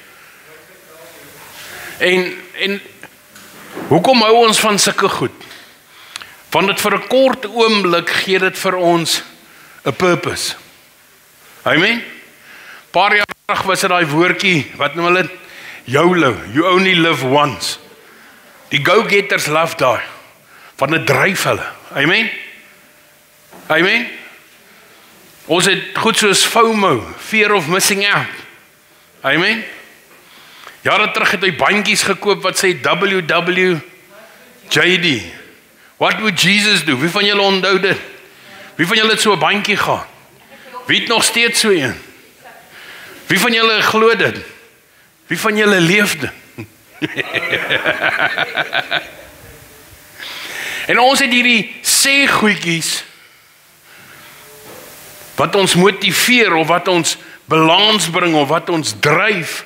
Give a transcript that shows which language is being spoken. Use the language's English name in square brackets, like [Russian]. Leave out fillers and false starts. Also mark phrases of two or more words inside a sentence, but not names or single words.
[Afrikaans] En hoekom hou ons van sulke goed? Want dit vir 'n kort oomblik gee dit vir ons 'n purpose. Amen. Paar jaar terug was dit daai woordjie, wat noem hulle? [English] YOLO, you only live once. [Afrikaans] Die [English] go-getters love [Afrikaans] daai. Van dit dryf hulle. Amen. Amen. Ons het goed soos FOMO, [English] fear of missing out. [Afrikaans] Amen. Jare terug het hy bandjies gekoop wat sê WWJD. [English] What would Jesus do? [Afrikaans] Wie van julle onthou dit? Wie van julle het so 'n bandjie gehad? Wie het nog steeds so een? Wie van julle glo dit? Wie van julle leef dit? En ons het hierdie sê goedjies wat ons motiveer of wat ons balans bring of wat ons dryf.